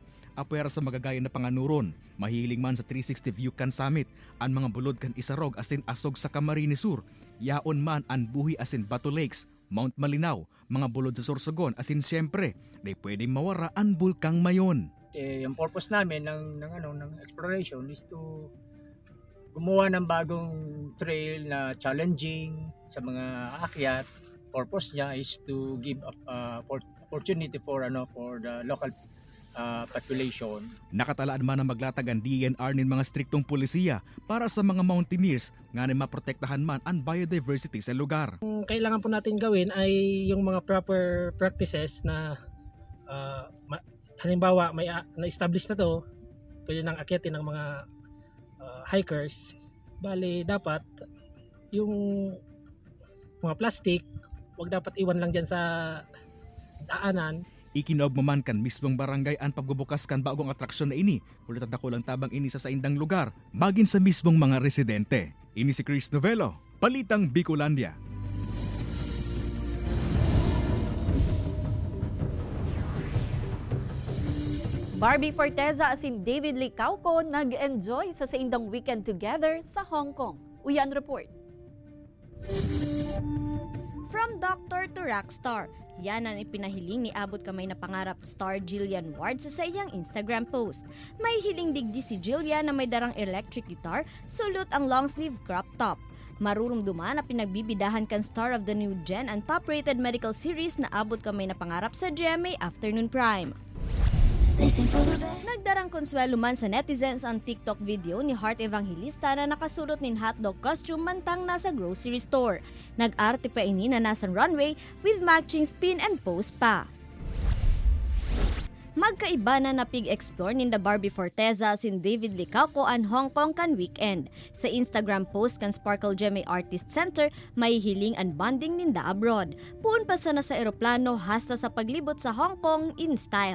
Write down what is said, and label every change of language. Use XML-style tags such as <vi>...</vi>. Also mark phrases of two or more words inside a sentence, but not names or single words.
<bik>Apwera sa magagaya na panganuron, mahiling man sa 360 view kan summit, ang mga bulod kan Isarog asin asog sa Camarines Sur, yaon man ang buhi asin Bato Lakes, Mount Malinaw, mga bulod sa Sorsogon asin siyempre, na pwedeng mawara ang bulkang mayon.</bik> <tl>Yung purpose namin ng exploration</tl> <en>is to</en> <tl>gumawa ng bagong trail na challenging sa mga akyat.</tl> <en>Purpose niya is to give opportunity for the local population.</en> <tl>Nakatalaan man na maglatag ang DNR ng mga striktong pulisiya para sa mga mountaineers nga na maprotektahan man ang biodiversity sa lugar. Ang kailangan po natin gawin ay yung mga</tl> <en>proper practices</en> <tl>na halimbawa may na-establish na to, pwede nang akyatin ng mga hikers Bale, dapat yung mga plastic, wag dapat iwan lang dyan sa daanan.</tl> <bik>Ikinaugmaman kan mismong barangay ang pagbubukas kan bagong atraksyon na ini. Ulit at dakulang tabang ini sa saindang lugar, magin sa mismong mga residente. Ini si Chris Novelo, Balitang Bicolandia. Barbie Forteza asin David Licauco nag-enjoy sa saindang</bik> <en>weekend together</en> <bik>sa Hong Kong. Uyan report.</bik> <en>From doctor to rock star,</en> <bik>yan ang ipinahiling ni abot kamay na pangarap star Jillian Ward sa iyang Instagram post. May hiling digdi si Jillian na may darang electric guitar, sulot ang</bik> <en>long sleeve crop top.</en> <bik>Marurumduman na pinagbibidahan kan</bik> <en>star of the new gen</en> <bik>ang</bik> <en>top-rated medical series</en> <bik>na abot kamay na pangarap sa GMA Afternoon Prime. Nagdarang konsuelo man sa netizens ang TikTok video ni Heart Evangelista na nakasulot nin</bik> <en>hotdog costume</en> <bik>mantang nasa</bik> <en>grocery store.</en> <bik>Nag-arte pa ini na nasa runway</bik> <en>with matching spin and pose</en> <bik>pa. Magkaiba na napig-explore ninda Barbie Forteza sin David Licauco ang Hong Kong kan weekend. Sa Instagram post kan Sparkle GMA Artist Center, may hiling and bonding ninda abroad. Puun pa sana sa eroplano hasta sa paglibot sa Hong Kong</bik> <en>in style.</en>